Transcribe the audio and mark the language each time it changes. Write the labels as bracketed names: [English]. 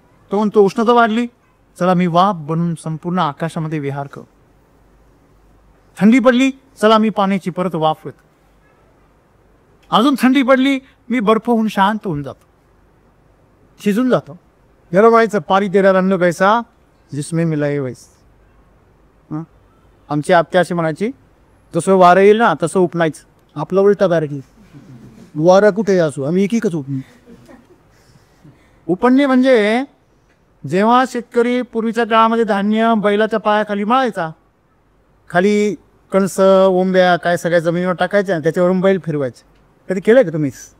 [Marathi] तो म्हणतो उष्णता वाढली, चला मी वाफ बनून संपूर्ण आकाशामध्ये विहार करू. थंडी पडली, चला मी पाण्याची परत वाफ येतो. अजून थंडी पडली, मी बर्फ होऊन शांत होऊन जातो, शिजून जातो. याला व्हायचं [Hindi] पाणी तेरा रंग कैसा जिसमें मिला है वैसा. [Marathi] आमची आत्या अशी म्हणायची, जसं वारं येईल ना तसं उपणायचं. आपलं उलटा डायरेक्टली, वारा कुठे असू आम्ही एकीकच उपणू. उपणणे म्हणजे जेव्हा शेतकरी पूर्वीच्या काळामध्ये धान्य बैलाच्या पायाखाली मळायचा, खाली कणस ओंब्या काय सगळ्या जमिनीवर टाकायच्या, त्याच्यावरून बैल फिरवायचे. कधी केलंय का तुम्ही?